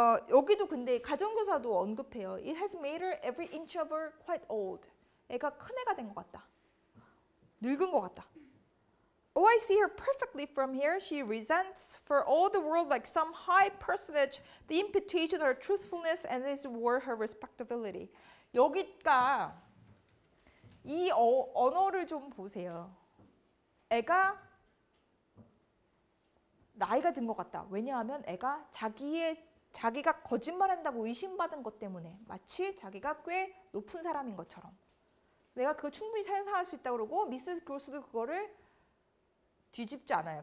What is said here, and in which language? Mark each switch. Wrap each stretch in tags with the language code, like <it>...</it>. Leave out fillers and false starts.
<ko>여기도 근데 가정교사도 언급해요.</ko> <en>It has made her every inch of her quite old.</en> <ko>애가 큰 애가 된 것 같다. 늙은 것 같다.</ko> <en>Oh, I see her perfectly from here. She resents for all the world like some high personage the imputation of her truthfulness and as it were her respectability.</en> <ko>여기가 이 언어를 좀 보세요. 애가 나이가 든 것 같다. 왜냐하면 애가 자기가 거짓말한다고 의심받은 것 때문에 마치 자기가 꽤 높은 사람인 것처럼 내가 그거 충분히 상상할 수 있다고 그러고, 미세스 그로스도 그거를 뒤집지 않아요.</ko>